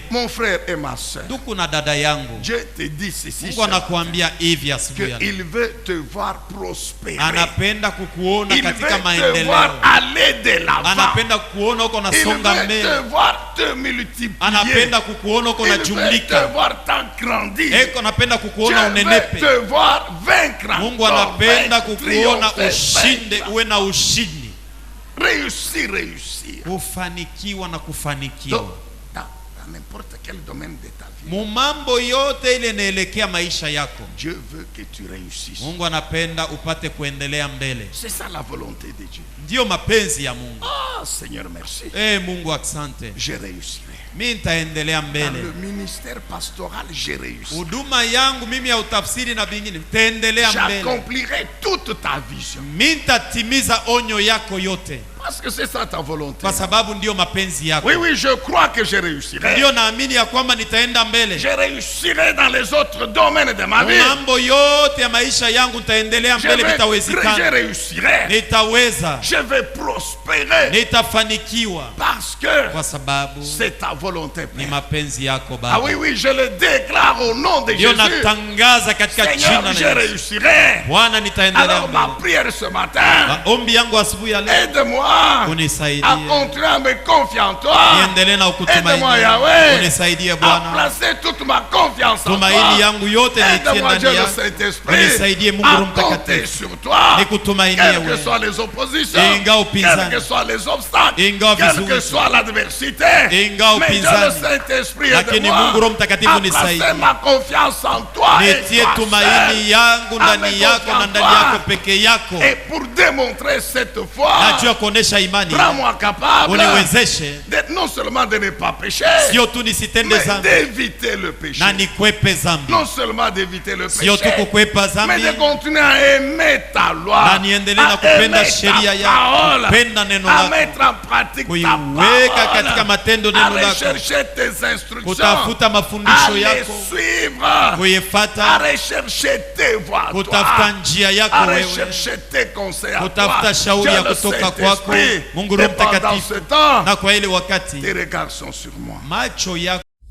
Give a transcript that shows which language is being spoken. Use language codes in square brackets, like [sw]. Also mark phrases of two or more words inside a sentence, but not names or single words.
[fr] Mon frère et ma soeur. [sw] Ndugu na dada yangu. [fr] Dieu te dit ceci. [sw] Mungu anakuambia hivi asubuhi. [fr] Il veut te voir prospérer. [sw] Anapenda kukuona katika maendeleo. [fr] Il veut te voir aller de l'avant. [sw] Anapenda kukuona uko nasonga mbele. [fr] Il veut te voir te multiplier. [sw] Anapenda kukuona uko najumlika. [fr] Il veut te voir t'agrandir. [sw] Eko anapenda kukuona unenepe. [fr] Dieu veut te voir vaincre. [sw] Mungu anapenda kukuona na ushinde, uwe na ushindi. [fr] Réussir, réussir. [sw] Kufanikiwa na kufanikiwa. [fr] Dans n'importe quel domaine de ta vie. [sw] Mumambo yote ile inaelekea maisha yako. [fr] Dieu veut que tu réussisses. [sw] Mungu anapenda upate kuendelea mbele. [fr] C'est ça la volonté de Dieu. [sw] Ndio mapenzi ya Mungu. [fr] Ah, Seigneur, merci. [sw] Mungu asante. [fr] Je réussirai. [sw] Mimi nitaendelea mbele. [fr] Dans le ministère pastoral, je réussis. [sw] Huduma yangu mimi ya utafsiri na bingine nitaendelea mbele. [fr] J'accomplirai toute ta vision. [sw] Mimi nitatimiza onyo yako yote. [fr] Parce que c'est ça ta volonté. [sw] Kwa sababu ndio mapenzi yako. [fr] Oui, oui, je crois que je réussirai. [sw] Ndio naamini ya kwamba nitaenda mbele. [fr] Je réussirai dans les autres domaines de ma vie. [sw] Mambo yote ya maisha yangu nitaendelea mbele bitawezekana. [fr] Je réussirai. [sw] Nitaweza. [fr] Je vais prospérer. [sw] Nitafanikiwa. [fr] Parce que [sw] kwa sababu [fr] c'est ta volonté, Père. [sw] Ni mapenzi yako Baba. [fr] Ah oui, oui, je le déclare au nom de Jésus. [sw] Natangaza katika jina la Yesu. [fr] Je réussirai. [sw] Bwana nitaendelea mbele. [fr] Alors ma prière ce matin. [sw] Maombi yangu asubuhi ya leo. [fr] Aide-moi. [sw] Unisaidie. [fr] À continuer à me confier en toi. [sw] Niendelee na kukutumaini. [fr] Aide-moi Yahweh. [sw] Unisaidie Bwana. [fr] À placer toute ma confiance en toi. [sw] Tumaini yangu yote nitie ndani yako. Unisaidie Mungu Roho Mtakatifu. [fr] Sur toi. [sw] Nikutumainie wewe. [fr] Quelles que soient les oppositions. Quelles que soient les obstacles. Quelle que soit l'adversité. Mais le Saint-Esprit [sw] lakini Mungu Roho Mtakatifu nisaidie. [fr] Ma confiance en toi. [sw] Nitie tumaini yangu ndani yako na ndani yako peke yako. [fr] Et pour démontrer cette foi. [sw] Najua kuonesha imani. [fr] Rends-moi capable. [sw] Uniwezeshe. [fr] Non seulement de ne pas pécher. [sw] Sio tu nisitende dhambi. [fr] D'éviter le péché. [sw] Na nikwepe dhambi. [fr] Non seulement d'éviter le péché. [sw] Sio tu kukwepa dhambi. [fr] Mais de continuer à aimer ta loi. [sw] Na niendelee na kupenda sheria yako. Kupenda neno lako. [fr] À mettre en pratique ta [sw] kuiweka katika matendo neno lako. [fr] Rechercher tes instructions. [sw] Kutafuta mafundisho yako. [fr] Suivre. [sw] Kuifuata. [fr] À rechercher tes voies. [sw] Kutafuta njia yako wewe. [fr] À rechercher tes conseils à toi. [sw] Kutafuta shauri ya kutoka kwako. Mungu Roho Mtakatifu. Na kwa ile wakati [fr] tes regards sont sur moi. [sw] Macho yako